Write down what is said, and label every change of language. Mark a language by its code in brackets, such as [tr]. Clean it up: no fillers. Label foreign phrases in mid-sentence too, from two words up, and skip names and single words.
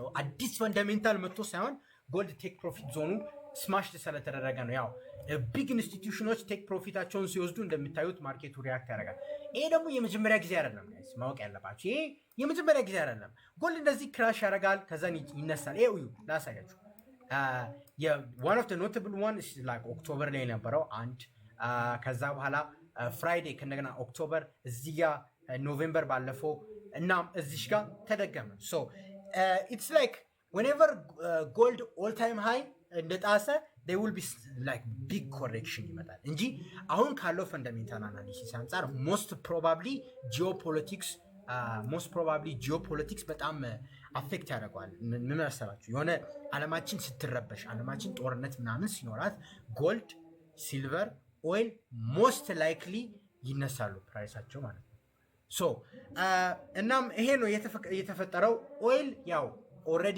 [am] አዲስ ፈንዳሜንታል መጥቶ ሳይሆን [en] gold take profit [am] ዞኑ ስማሽ ስለተደረገ ነው። ያው ቢግ ኢንስቲትዩሽኖች ቴክ ፕሮፊታቸውን ሲወስዱ እንደሚታዩት ማርኬቱ ሪያክት ያደርጋል። ይሄ ደግሞ የመጀመሪያ ጊዜ አይደለም ማወቅ ያለባችሁ። ይሄ የመጀመሪያ ጊዜ አይደለም። ጎልድ እንደዚህ ክራሽ ያደርጋል፣ ከዛን ይነሳል። ይሄ እዩ ላሳያችሁ። [en] one of the notable one is like [am] ኦክቶበር ላይ የነበረው አንድ፣ ከዛ በኋላ ፍራይዴ ከእንደገና ኦክቶበር፣ እዚህ ጋር ኖቬምበር ባለፈው እና እዚህ ጋር ተደገመ። [en] so it's like whenever gold all time high [am] እንደጣሰ [en] there will be like big correction [am] ይመጣል እንጂ አሁን ካለው ፈንዳሜንታል አናሊሲስ አንፃር [en] most probably geopolitics [am] በጣም አፌክት ያደርገዋል። ምን መሰላችሁ? የሆነ ዓለማችን ስትረበሽ፣ ዓለማችን ጦርነት ምናምን ሲኖራት ጎልድ፣ ሲልቨር፣ [en] oil most likely [am] ይነሳሉ ፕራይሳቸው ማለት ነው። ሶ እናም ይሄ ነው የተፈጠረው። ኦይል ያው ኦልሬዲ